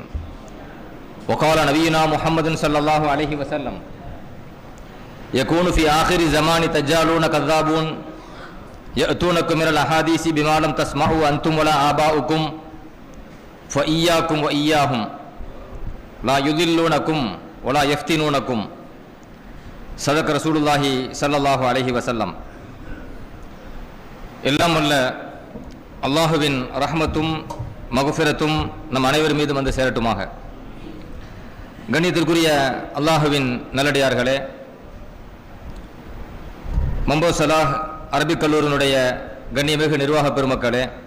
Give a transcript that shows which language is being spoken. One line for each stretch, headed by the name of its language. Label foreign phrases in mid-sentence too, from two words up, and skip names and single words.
Arabic: وقال نبينا محمد صلى الله عليه وسلم يكون في آخر زمان دجالون كذابون يأتونكم من الأحاديث بما لم تسمعوا أنتم ولا آباؤكم فإياكم وإياهم لا يضلونكم ولا يفتنونكم. صدق رسول الله صلى الله عليه وسلم.
Tamil: எல்லாம் வல்ல அல்லாஹுவின் ரஹ்மத்தும் மக்ஃபிரத்தும் நம் அனைவர் மீது வந்து சேரட்டுமாக. கண்ணியத்திற்குரிய அல்லாஹுவின் நல்லடியார்களே, மம்போ சலாஹ் அரபிக் கல்லூரியினுடைய கண்ணியமிகு நிர்வாக பெருமக்களே,